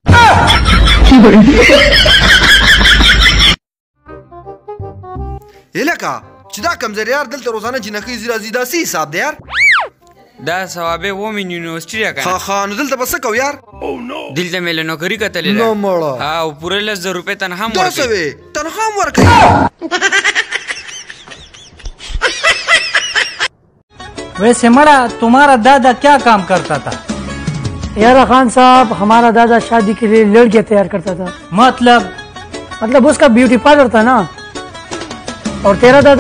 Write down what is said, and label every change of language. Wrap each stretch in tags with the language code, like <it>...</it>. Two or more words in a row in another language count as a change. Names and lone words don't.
<ps>هلکه چې دا کمزری یار دلته روزانه جنکۍ ځي راځي، دا څه حساب دی یار؟ دا ثوابې</ps> <en>ومن یونیورسټي</en> <ps>ده که ښه نو دلته به څه کوو یار؟ دلته مې له نوکري کتلې نو مړه او پوره 10,000 روپۍ تنخوا هم دا څه وې؟ تنخوا هم ورکوي؟</ps> <ur>ویسے مړه تمہارا دادا کیا کام کرتا تھا? یار خان صاحب ہمارا دادا شادی کے لیے لڑکیاں تیار کرتا تھا. مطلب اس کا</ur> <en>beauty parlour</en> <ur>تھا نا. اور تیرا دادا?</ur>